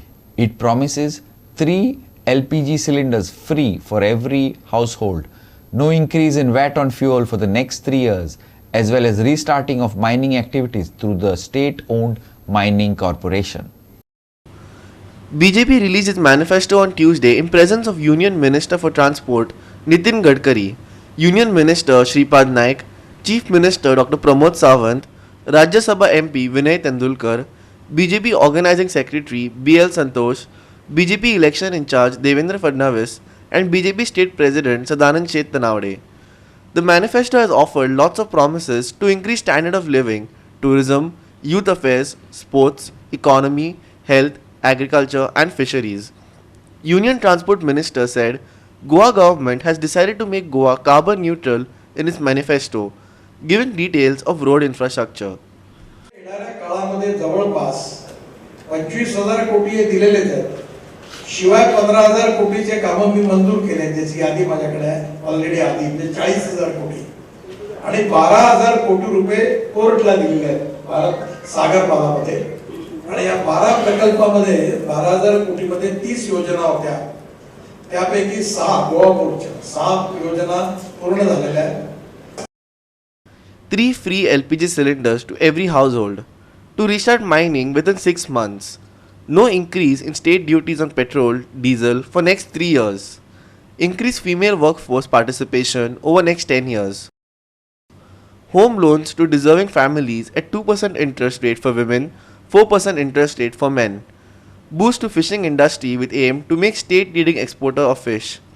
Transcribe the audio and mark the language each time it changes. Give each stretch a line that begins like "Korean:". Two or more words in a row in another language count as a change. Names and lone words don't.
English: It promises 3 LPG cylinders free for every household, no increase in VAT on fuel for the next 3 years, as well as restarting of mining activities through the state-owned mining corporation. BJP released its manifesto on Tuesday in presence of Union Minister for Transport Nitin Gadkari, Union Minister Shripad Naik, Chief Minister Dr. Pramod Sawant, Rajya Sabha MP Vinay Tendulkar, BJP Organizing Secretary BL Santosh, BJP Election in Charge Devendra Fadnavis, and BJP State President Sadanand Shet Tanawade. The manifesto has offered lots of promises to increase standard of living, tourism, youth affairs, sports, economy, health, agriculture and fisheries. Union Transport Minister said Goa government has decided to make Goa carbon neutral in its manifesto, giving details of road infrastructure.
Marathi: येणाऱ्या काळामध्ये जवळपास 25,000 कोटी हे दिलेलेच आहेत. शिवाय 15,000 कोटीचे कामं मी मंजूर केले, त्याची यादी माझ्याकडे आहे ऑलरेडी आधी, म्हणजे 40,000 कोटी आणि 12,000 कोटी रुपये पोर्टला दिलेले आहेत भारत सागर मालामध्ये. आणि या 12 प्रकल्पामध्ये 12,000 कोटीमध्ये 30 योजना होत्या, त्यापैकी 6 गोवा पोर्टच्या 6 योजना पूर्ण झालेल्या आहेत.
English: 3 free LPG cylinders to every household, to restart mining within 6 months, no increase in state duties on petrol, diesel for next 3 years, increase female workforce participation over next 10 years, home loans to deserving families at 2% interest rate for women, 4% interest rate for men, boost to fishing industry with aim to make state leading exporter of fish,